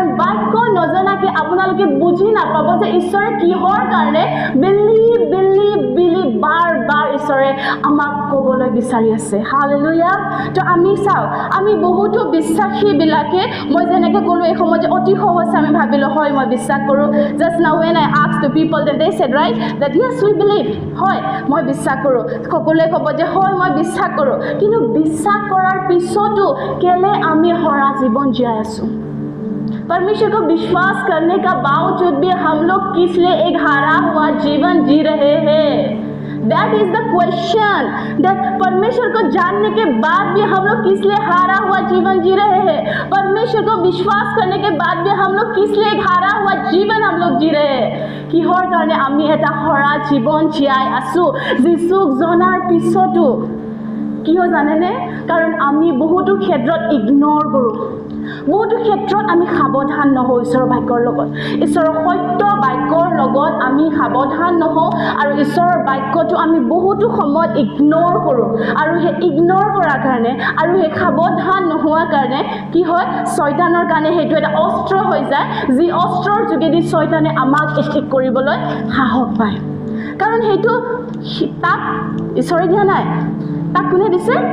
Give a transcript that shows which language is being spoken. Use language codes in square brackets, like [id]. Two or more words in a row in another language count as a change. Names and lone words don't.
[as] বাক্য নজনাকে আপোনালোকে বুজি নাপাব যে ঈশ্বৰে কিহৰ কাৰণে [en] believe believe believe [as] বাৰ বাৰ ঈশ্বৰে আমাক ক'বলৈ বিচাৰি আছে হালেলুয়া তো আমি চাও আমি বহুতো বিশ্বাসী বিলাকে মই যেনেকৈ ক'লো এই সময়ত অতি সহজ আমি ভাবিলো হয় মই বিশ্বাস কৰোঁ [en] just now when I asked the people then they said right that yes we believe [as] হয় মই বিশ্বাস কৰোঁ সকলোৱে ক'ব যে হয় মই বিশ্বাস কৰোঁ কিন্তু বিশ্বাস কৰাৰ পিছতো কেলে আমি হৰা জীৱন জীয়াই আছো [hi] परमेश्वर को विश्वास करने का बावजूद भी हम लोग किस लिए एक हारा हुआ जीवन जी रहे हैं [en] That is the question that [hi] परमेश्वर को जानने के बाद भी हम लोग किस लिए हारा हुआ जीवन जी रहे हैं परमेश्वर को विश्वास करने के बाद भी हम लोग किस लिए हारा हुआ जीवन हम लोग जी रहे हैं [as] কিহৰ কাৰণে আমি এটা হৰা জীवन জীয়াই আছো যিশুক জনাৰ পিছতো কিয় জানেনে কাৰণ আমি বহুতো ক্ষেত্ৰত ইগনোৰ কৰোঁ বহুতো ক্ষেত্ৰত আমি সাৱধান নহওঁ ঈশ্বৰৰ বাক্যৰ লগত ঈশ্বৰৰ সত্য বাক্যৰ লগত আমি সাৱধান নহওঁ আৰু ঈশ্বৰৰ বাক্যটো আমি বহুতো সময়ত ইগনোৰ কৰোঁ আৰু সেই ইগনোৰ কৰাৰ কাৰণে আৰু সেই সাৱধান নোহোৱাৰ কাৰণে কি হয় শয়তানৰ কাৰণে সেইটো এটা অস্ত্ৰ হৈ যায় যি অস্ত্ৰৰ যোগেদি শয়তানে আমাক এটেক কৰিবলৈ সাহস পায় কাৰণ সেইটো তাক ঈশ্বৰে দিয়া নাই তাক কোনে দিছে